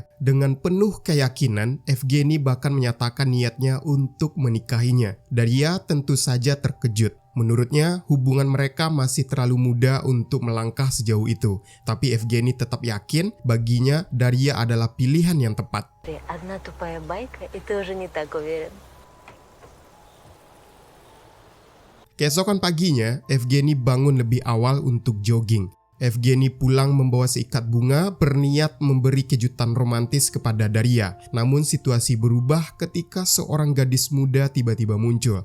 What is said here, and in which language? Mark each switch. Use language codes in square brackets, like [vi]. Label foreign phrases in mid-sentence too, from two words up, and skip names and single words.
[id] Dengan penuh keyakinan, Evgeny bahkan menyatakan niatnya untuk menikahinya. Daria tentu saja terkejut. Menurutnya, hubungan mereka masih terlalu muda untuk melangkah sejauh itu. Tapi Evgeny tetap yakin baginya Daria adalah pilihan yang tepat. [ru] Одна тупая байка, и ты уже не так уверен. [id] Keesokan paginya, Evgeny bangun lebih awal untuk jogging. Evgeny pulang membawa seikat bunga berniat memberi kejutan romantis kepada Daria. Namun situasi berubah ketika seorang gadis muda tiba-tiba muncul.